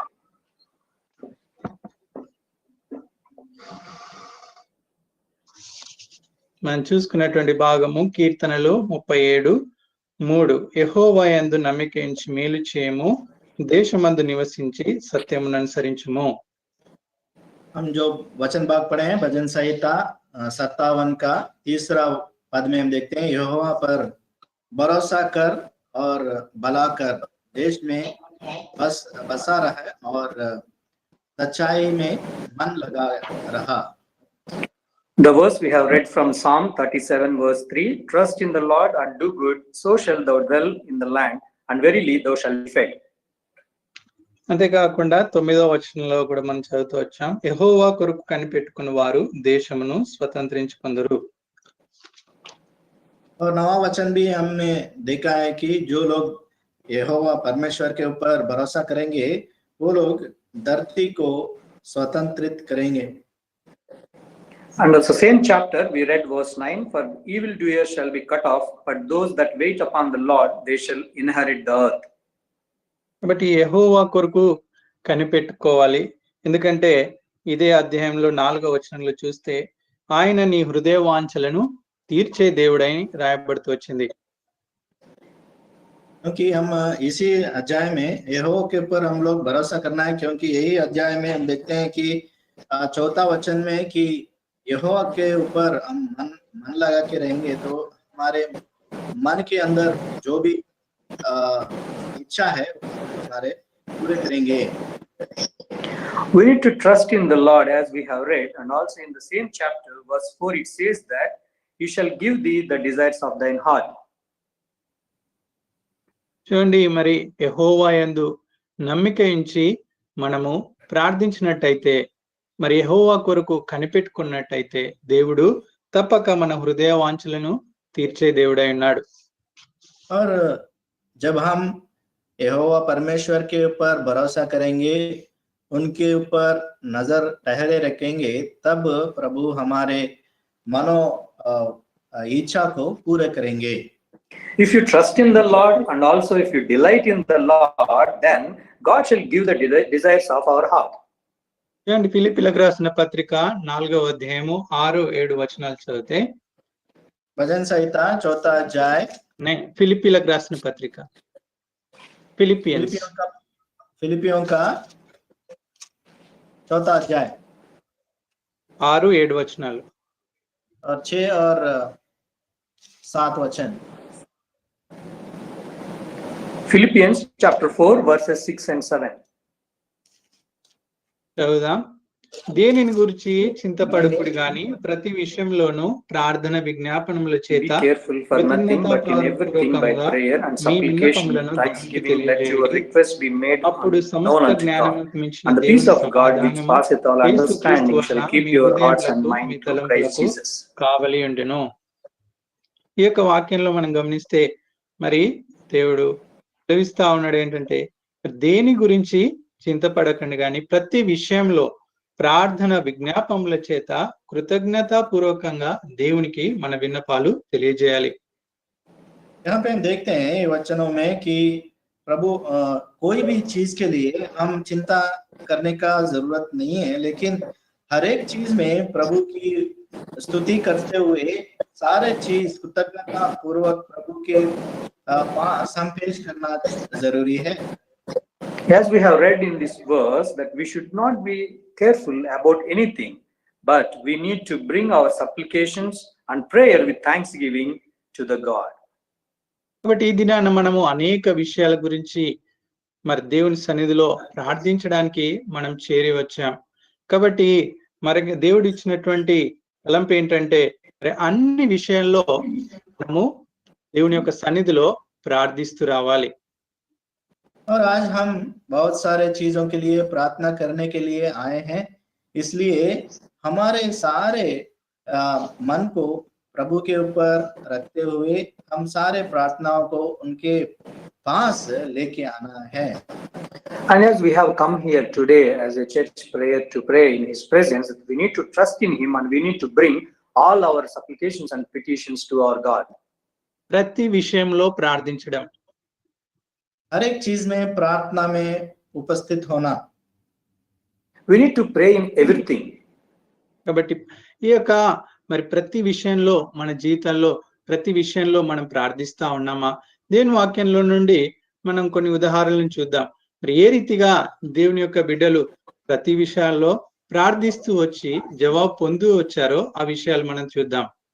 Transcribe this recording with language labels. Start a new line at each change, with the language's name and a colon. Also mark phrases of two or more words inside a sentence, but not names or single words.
Telugu: మనం చూసుకున్నటువంటి భాగము కీర్తనలు 37:3 యెహోవా యందు నమ్మిక ఉంచి మేలు చేయము, దేశమందు నివసించి సత్యమును అనుసరించుము.
Hindi: हम जो वचन भाग पढ़े हैं भजन संहिता 57 का तीसरा पद में हम देखते हैं, यहोवा पर भरोसा कर और भला कर, देश में बसा रहा और सच्चाई में मन लगा रहा।
English: The verse we have read from Psalm 37 verse 3, trust in the Lord and do good, so shall thou dwell in the land, and verily thou shalt be fed.
Telugu: అంతేకాకుండా 9వ వచనంలో కూడా మనం చదువుతూ వచ్చాం, యెహోవా కొరకు కనిపెట్టుకున్న వారు దేశమును స్వతంత్రించుకుందరు.
Hindi: और 9वां वचन भी हमने देखा है कि जो लोग यहोवा परमेश्वर के ऊपर भरोसा करेंगे वो लोग धरती को स्वतंत्रित करेंगे।
English: And also same chapter we read verse 9, for evildoers shall be cut off, but those that wait upon the Lord, they shall inherit the earth.
Telugu: కాబట్టి యెహోవా కొరకు కనిపెట్టుకోవాలి. ఎందుకంటే ఇదే అధ్యాయంలో 4వ వచనంలో చూస్తే ఆయన నీ హృదయ వాంఛలను తీర్చే దేవుడని రాయబడుతూ వచ్చింది.
Hindi: क्योंकि हम इसी अध्याय में यहोवा के ऊपर हम लोग भरोसा करना है, क्योंकि यही अध्याय में हम देखते हैं कि 4था वचन में कि यहोवा के ऊपर हम मन लगा के रहेंगे तो हमारे मन के अंदर जो भी इच्छा है हमारे पूरे करेंगे।
English: We need to trust in the Lord as we have read, and also in the same chapter verse 4 it says that he shall give thee the desires of thine heart.
Telugu: చూడండి, మరి యెహోవా యందు నమ్మిక ఉంచి మనము ప్రార్థించినట్టయితే, మరి యెహోవా కొరకు కనిపెట్టుకున్నట్టయితే దేవుడు తప్పక మన హృదయ వాంఛలను తీర్చే దేవుడై ఉన్నాడు.
Hindi: और जब हम यहोवा परमेश्वर के ऊपर भरोसा करेंगे, उनके ऊपर नजर ठहरे रखेंगे, तब प्रभु हमारे मनो इच्छा को पूरे करेंगे।
English: If you trust in the Lord and also if you delight in the Lord, then God shall give the desires of our heart.
Telugu: చూడండి, ఫిలిప్పీలకు రాసిన పత్రిక 4వ అధ్యాయము 6-7 వచనాలు చదివితే,
Hindi: भजन संहिता 4था अध्याय
Telugu: ఫిలిప్పీలకు రాసిన పత్రిక, ఫిలిపియన్స్
Hindi: फिलिपियों का 4 अध्याय
Telugu: 6-7 వచనాలు.
Hindi: और 6 और 7 वचन.
English: Philippians chapter 4 verses 6 and 7.
Telugu: చదువుదాం. దేనిని గురించి చింతపడకుడు గాని ప్రతి విషయంలోనూ ప్రార్థన విజ్ఞాపనముల
English: Be
Telugu: చేత
English: careful for nothing, but in everything by prayer and supplication and thanksgiving let your requests be made
Telugu: అప్పుడు
English: known
Telugu: సమస్త
English: unto God.
Telugu: జ్ఞానముకు మించిన
English: And the
Telugu: దేవుని
English: peace of God which
Telugu: సమాధానము
English: passeth all understanding shall keep your hearts and mind through Christ Jesus.
Telugu: కావలి ఉండును. ఈ యొక్క వాక్యంలో మనం గమనిస్తే మరి దేవుడు సెలవిస్తా ఉన్నాడు ఏంటంటే, దేని గురించి చింతపడకండి కానీ ప్రతి విషయంలో ప్రార్థన విజ్ఞాపముల చేత కృతజ్ఞతాపూర్వకంగా దేవునికి మన విన్నపాలు తెలియజేయాలి.
Hindi: यहाँ पे हम देखते हैं वचनों में कि प्रभु कोई भी चीज के लिए हम चिंता करने का जरूरत नहीं है, लेकिन हर एक चीज में प्रभु की स्तुति करते हुए सारे चीज कृतज्ञता पूर्वक प्रभु के पास हम पेश करना जरूरी है.
English: As we have read in this verse that we should not be careful about anything, but we need to bring our supplications and prayer with thanksgiving to the God.
Telugu: కాబట్టి ఈ దినాన మనము అనేక విషయాల గురించి మరి దేవుని సన్నిధిలో ప్రార్థించడానికి మనం చేరి వచ్చాం. కాబట్టి మరి దేవుడు ఇచ్చినటువంటి తలంపు ఏంటంటే అన్ని విషయాల్లో మనము దేవుని యొక్క సన్నిధిలో ప్రార్థిస్తూ రావాలి.
Hindi: और आज हम बहुत सारे चीजों के लिए प्रार्थना करने के लिए आए हैं, इसलिए हमारे सारे मन को प्रभु के ऊपर रखते हुए हम सारे प्रार्थनाओं को उनके पास लेके आना है.
English: And as we have come here today as a church prayer to pray in His presence, we need to trust in Him and we need to bring all our supplications and petitions to our God.
Telugu: ప్రతి విషయంలో ప్రార్థించడం,
Hindi: हर एक चीज में प्रार्थना में उपस्थित होना.
English: We need to pray in everything.
Telugu: కాబట్టి ఈ యొక్క మరి ప్రతి విషయంలో మన జీవితంలో ప్రతి విషయంలో మనం ప్రార్థిస్తా ఉన్నామా? దేవుని వాక్యంలో నుండి మనం కొన్ని ఉదాహరణలను చూద్దాం. మరి ఏ రీతిగా దేవుని యొక్క బిడ్డలు ప్రతి విషయాల్లో ప్రార్థిస్తూ వచ్చి జవాబు పొందు వచ్చారో ఆ విషయాలు మనం చూద్దాం.